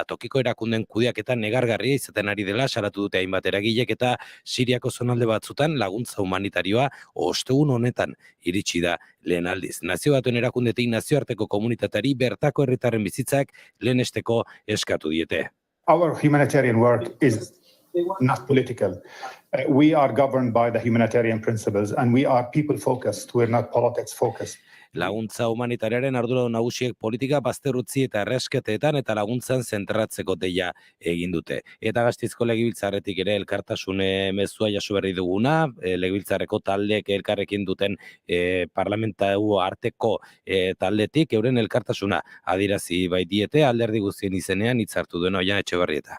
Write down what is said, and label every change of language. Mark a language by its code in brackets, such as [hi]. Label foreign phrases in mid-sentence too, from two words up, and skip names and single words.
[eu] Tokiko erakunden kudeaketa negargarria izaten ari dela salatu dute hainbat eragilek eta Siriako zonalde batzutan laguntza humanitarioa ostegun honetan iritsi da lehen aldiz. Nazio Batuen erakundetik nazioarteko komunitateari bertako herritarren bizitzak lehenesteko eskatu diete. [en] Our humanitarian work is not political. We are governed by the humanitarian principles and we are people focused, we're not politics focused. [eu] Laguntza humanitariaren arduradun nagusiek politika bazterrutzi eta erresketeetan eta laguntzan zentratzeko deia egin dute. Eta Gasteizko Legebiltzarretik ere elkartasune mezua jaso berri duguna, Legebiltzarreko taldeek elkarrekin duten parlamentau arteko taldetik euren elkartasuna adierazi baitiete alderdi guztien izenean hitzartu duen Oihan Etxebarrieta.